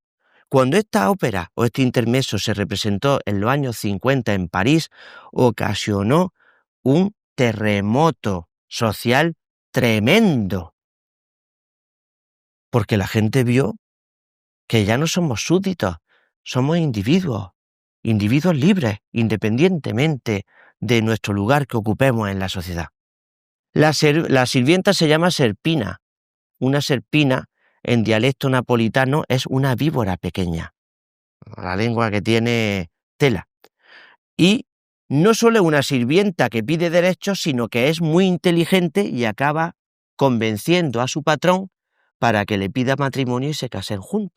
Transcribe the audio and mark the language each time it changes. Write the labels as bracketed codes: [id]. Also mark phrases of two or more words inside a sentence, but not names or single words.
[es] Cuando esta ópera o este intermezzo se representó en los años 50 en París, ocasionó un terremoto social tremendo. Porque la gente vio que ya no somos súbditos, somos individuos libres, independientemente de nuestro lugar que ocupemos en la sociedad. La sirvienta se llama serpina. Una serpina, en dialecto napolitano, es una víbora pequeña. La lengua que tiene tela. Y no solo una sirvienta que pide derechos, sino que es muy inteligente y acaba convenciendo a su patrón para que le pida matrimonio y se casen juntos.